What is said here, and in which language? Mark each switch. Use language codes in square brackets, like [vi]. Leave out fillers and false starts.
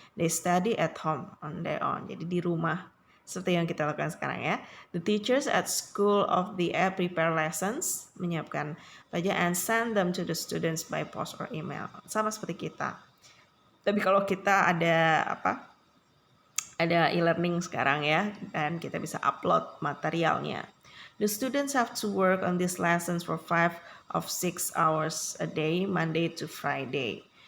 [en] They study at home on their own. [id] Jadi di rumah seperti yang kita lakukan sekarang ya. [en] The teachers at School of the Air prepare lessons, [id] menyiapkan pelajaran, [en] and send them to the students by post or email. [id] Sama seperti kita. Tapi kalau kita ada e-learning sekarang ya, dan kita bisa upload materialnya. [en] The students have to work on these lessons for 5 of 6 hours a day, Monday to Friday.